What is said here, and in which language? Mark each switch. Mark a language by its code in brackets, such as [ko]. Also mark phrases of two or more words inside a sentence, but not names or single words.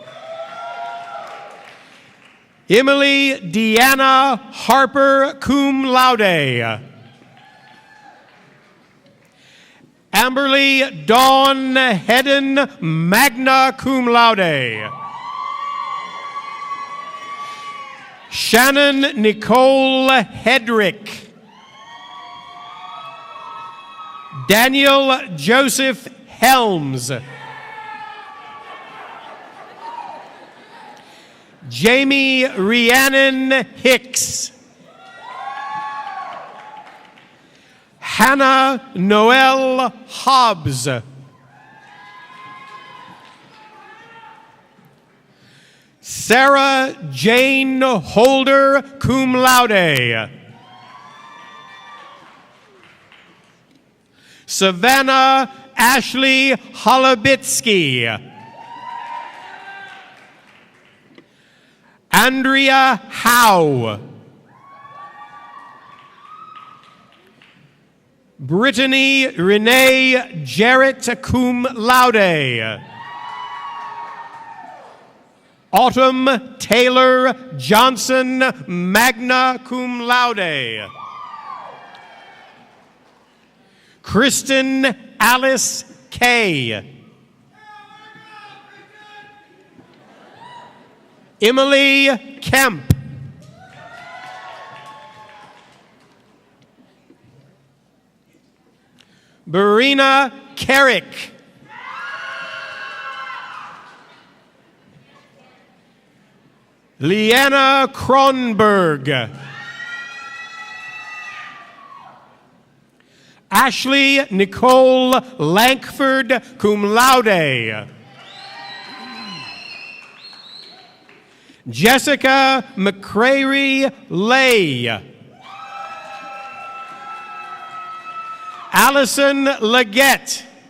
[en] Emily Deanna Harper, [la] cum laude. [en] Amberly Dawn Hedden, [la] magna cum laude. [en] Shannon Nicole Hedrick. Daniel Joseph Helms. Jamie Rhiannon Hicks. Hannah Noel Hobbs. Sarah Jane Holder, [la] cum laude. [en] Savannah Ashley Holobitsky. Andrea Howe. Brittany Renee Jarrett, [la] cum laude. [en] Autumn Taylor Johnson, [la] magna cum laude. [en] Kristen Alice Kay. Emily Kemp. Barina Carrick. Leanna Kronberg. Ashley Nicole Lankford, [la] cum laude. [en] Jessica McCrary Lay. Allison Leggett.